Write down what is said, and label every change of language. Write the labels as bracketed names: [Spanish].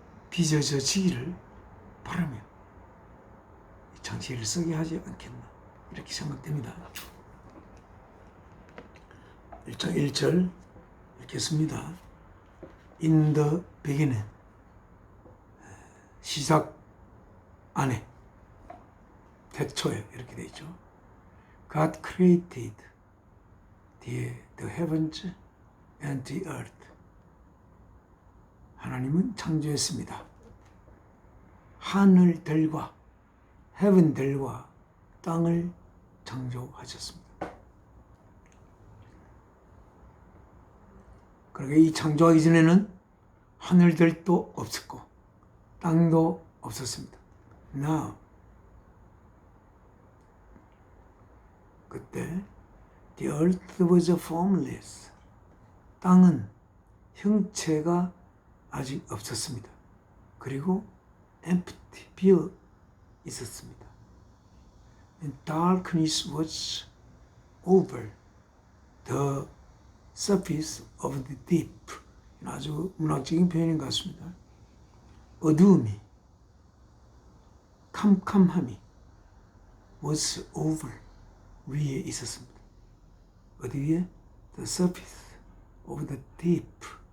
[Korean] 빚어지기를 바라며 이 창세기를 쓰게 하지 않겠나 이렇게 생각됩니다. 1장 1절 읽겠습니다. [English] In the beginning [Korean] 시작 안에 태초에 이렇게 되어 있죠. [English] God created the heavens and the earth. [Korean] 하나님은 창조했습니다. 하늘들과 heaven들과 땅을 창조하셨습니다. 그러게 이 창조하기 전에는 하늘들도 없었고 땅도 없었습니다. [English] Now [Korean] 그때 [English] the earth was formless. [Korean] 땅은 형체가 아직 없었습니다. 그리고 empty, 비어 있었습니다. [English] And darkness was over the surface of the deep. [Korean] 아주 문학적인 표현인 것 같습니다. 어두움이, 캄캄함이 [English] was over, [Korean] 위에 있었습니다. 어디 위에? [English] the surface of the deep.